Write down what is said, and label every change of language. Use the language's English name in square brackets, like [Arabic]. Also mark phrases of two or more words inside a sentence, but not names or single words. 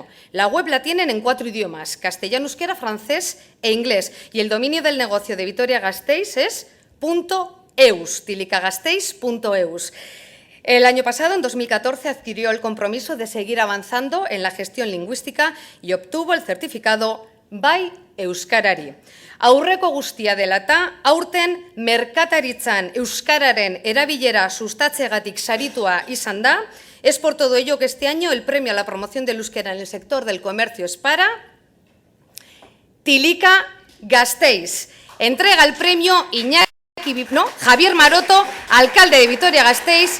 [Spanish] La web la tienen en 4 idiomas, castellano, euskera, francés e inglés. Y el dominio del negocio de Vitoria-Gasteiz es .eus, tilicagasteiz.eus. El año pasado, en 2014, adquirió el compromiso de seguir avanzando en la gestión lingüística y obtuvo el certificado Bai Euskarari. [Basque] Aurreko guztia dela eta, aurten merkataritzan euskararen erabilera sustatzeagatik saritua izan da. [Spanish] Es por todo ello que este año el premio a la promoción del euskera en el sector del comercio es para Tilicagasteiz. Entrega el premio Javier Maroto, alcalde de Vitoria-Gasteiz.